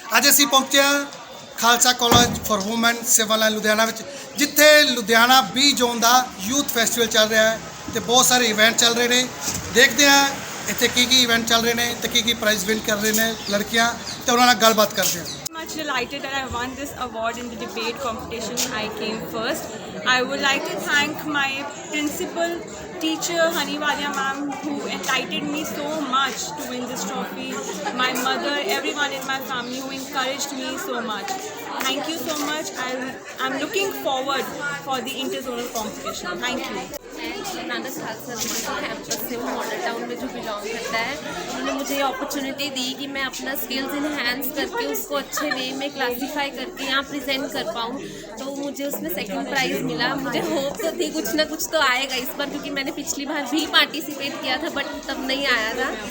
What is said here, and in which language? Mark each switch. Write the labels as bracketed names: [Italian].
[Punjabi] ਅੱਜ ਅਸੀਂ ਪਹੁੰਚੇ ਹਾਂ Khalsa college for woman civil line Ludhiana ਵਿੱਚ, ਜਿੱਥੇ ਲੁਧਿਆਣਾ 20 ਜੂਨ ਦਾ ਯੂਥ ਫੈਸਟੀਵਲ ਚੱਲ ਰਿਹਾ ਹੈ ਤੇ ਬਹੁਤ ਸਾਰੇ ਇਵੈਂਟ ਚੱਲ ਰਹੇ ਨੇ। ਦੇਖਦੇ ਹਾਂ ਇੱਥੇ ਕੀ ਇਵੈਂਟ ਚੱਲ ਰਹੇ ਨੇ ਤੇ ਕੀ ਪ੍ਰਾਈਜ਼ ਵਿਨ ਕਰ ਰਹੇ ਨੇ ਲੜਕੀਆਂ, ਤੇ ਉਹਨਾਂ ਨਾਲ ਗੱਲਬਾਤ ਕਰਦੇ ਹਾਂ। [English] Much delighted that I won this award in the debate competition. I came first. I would like to thank my principal teacher Haniwalia ma'am, who enlightened me so much to win this trophy. My mother, everyone in my family who encouraged me so much. Thank you so much. I'm looking forward for the interzonal competition. Thank you. [Hindi] मैं Nanak Khalsa campus से हूँ, model town में जो belong करता है। उन्होंने मुझे ये अपॉर्चुनिटी दी कि मैं अपना स्किल्स इन्हेंस करके उसको अच्छे वे में क्लासीफाई करके यहाँ प्रेजेंट कर पाऊँ। तो मुझे उसमें सेकंड प्राइज़ मिला। मुझे होप तो थी कुछ ना कुछ तो आएगा इस बार, क्योंकि मैंने पिछली बार भी पार्टिसिपेट किया था बट तब नहीं आया था।